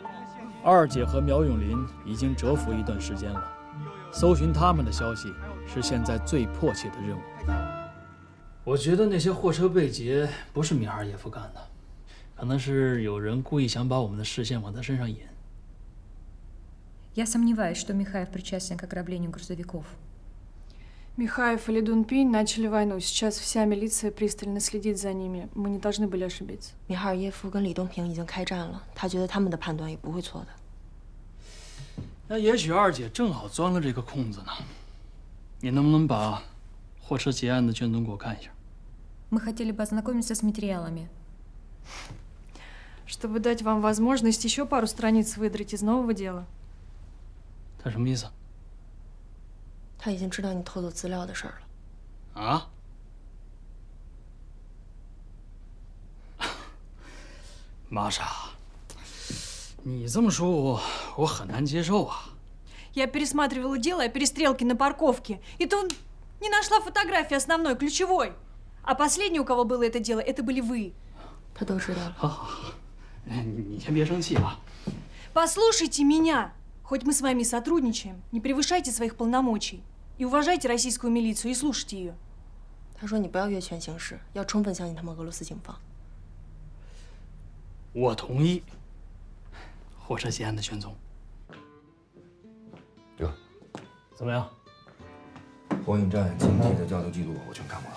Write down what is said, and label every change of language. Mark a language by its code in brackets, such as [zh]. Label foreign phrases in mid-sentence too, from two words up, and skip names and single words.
[zh] 二姐和苗永林已经蛰伏一段时间了，搜寻他们的消息是现在最迫切的任务。我觉得那些货车被劫不是米哈尔耶夫干的，可能是有人故意想把我们的视线往他身上引。 [ru] Я сомневаюсь, что Михаев причастен к ограблению грузовиков. Михаев и Ли Дунпинь начали войну. Сейчас вся милиция пристально следит за ними. Мы не должны были ошибиться. [zh] 米哈尔耶夫跟李东平已经开战了，他觉得他们的判断也不会错的。那也许二姐正好钻了这个空子呢。你能不能把货车劫案的卷宗给我看一下？ [ru] Мы хотели бы ознакомиться с материалами. Чтобы дать вам возможность еще пару страниц выдрать из нового дела. [zh] 他什么意思？他已经知道你偷走资料的事儿了。啊？玛莎，你这么说我很难接受啊。 [ru] Я пересматривала дело о перестрелке на парковке, и тут не нашла фотографии основной, ключевой. А последний, у кого было это дело, это были вы. [zh] 他都知道了。好，你先别生气啊。 [ru] Послушайте меня. Хоть мы с вами сотрудничаем, не превышайте своих полномочий и уважайте российскую милицию и слушайте ее. [zh] 他说你不要越权行事，要充分相信他们俄罗斯警方。我同意。货车劫案的卷宗。哥，怎么样？货运站经济的交流记录我全看过了。